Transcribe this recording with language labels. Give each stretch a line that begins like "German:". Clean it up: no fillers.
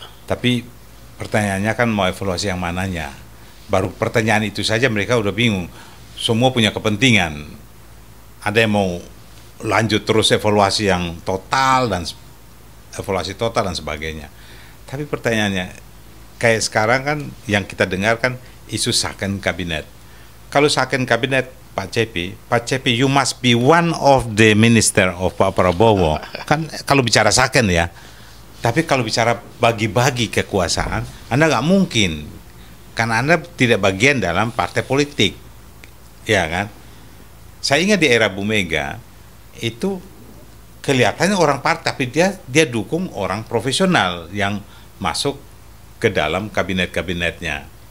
Indonesian: Tapi pertanyaannya kan mau evaluasi yang mananya? Baru pertanyaan itu saja mereka udah bingung. Semua punya kepentingan. Ada yang mau lanjut terus evaluasi yang total dan sebagainya. Tapi pertanyaannya kayak sekarang kan yang kita dengar kan isu second kabinet. Kalau second kabinet
English: Pak CP, you must be one of the minister of Pak Prabowo.
Indonesian: Kan kalau bicara second ya. Tapi kalau bicara bagi-bagi kekuasaan, Anda nggak mungkin. Karena Anda tidak bagian dalam partai politik. Ya kan? Saya ingat di era Bu Mega, itu kelihatannya orang partai, tapi dia dukung orang profesional yang masuk ke dalam kabinet-kabinetnya.